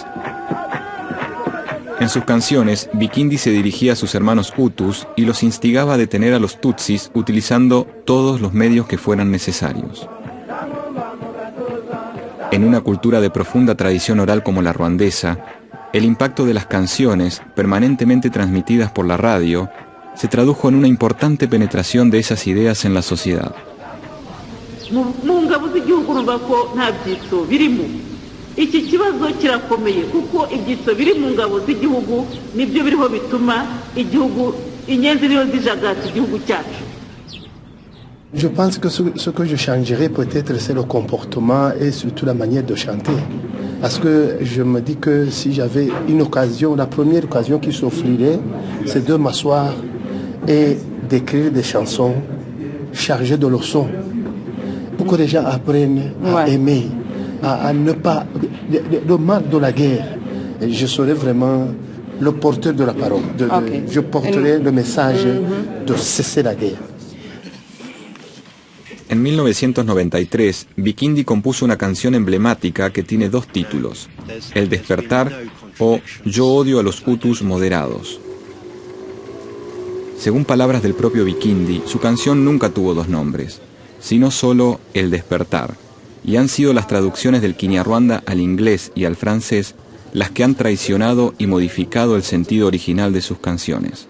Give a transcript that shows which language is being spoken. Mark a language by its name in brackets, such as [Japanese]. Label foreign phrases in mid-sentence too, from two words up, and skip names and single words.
[Spanish] En sus canciones, Bikindi se dirigía a sus hermanos hutus y los instigaba a detener a los tutsis utilizando todos los medios que fueran necesarios. En una cultura de profunda tradición oral como la ruandesa, el impacto de las canciones, permanentemente transmitidas por la radio, se tradujo en una importante penetración de esas ideas en la sociedad. [Kinyarwanda] Iki kibazo kirakomeye kuko ibyitso biri mu ngabo z'igihugu nibyo biriho bituma igihugu inyenzi ryo zijagata igihugu cyacu. [French] Je pense que ce que je changerais peut-être c'est le comportement et surtout la manière de chanter. Parce que je me dis que si j'avais une occasion, la première occasion qui s'offrirait, c'est de m'asseoir et d'écrire des chansons chargées de leçons pour que les gens apprennent à aimer. À ne pas le mal de la guerre. Je serai vraiment le porteur de la parole. Je porterai le message de cesser la guerre. [Spanish] En 1993, Bikindi compuso una canción emblemática que tiene dos títulos: El despertar o Yo odio a los hutus moderados. Según palabras del propio Bikindi, su canción nunca tuvo dos nombres, sino solo El despertar, y han sido las traducciones del Kinyarwanda al inglés y al francés las que han traicionado y modificado el sentido original de sus canciones.